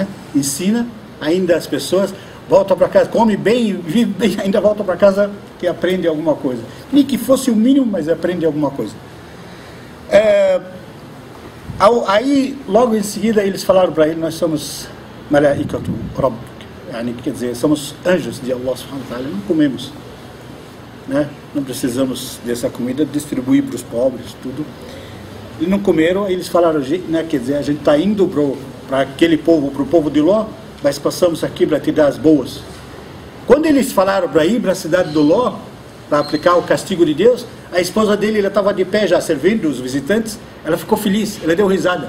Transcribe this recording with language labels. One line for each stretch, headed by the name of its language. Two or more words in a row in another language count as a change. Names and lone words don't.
Portuguese: Ensina ainda as pessoas, volta para casa, come bem, vive bem, ainda volta para casa e aprende alguma coisa. Nem que fosse o mínimo, mas aprende alguma coisa. Aí, logo em seguida, eles falaram para ele: nós somos
Arabic: ملائكة ربك,
Portuguese: quer dizer, somos anjos de Allah
Arabic: سبحانه وتعالى,
Portuguese: não comemos, né? Não precisamos dessa comida, distribuir para os pobres, tudo. E não comeram, aí eles falaram, né, quer dizer, a gente está indo para aquele povo, para o povo de Ló, mas passamos aqui para te dar as boas. Quando eles falaram para ir para a cidade do Ló, para aplicar o castigo de Deus, a esposa dele, ela estava de pé já servindo os visitantes, ela ficou feliz, ela deu risada.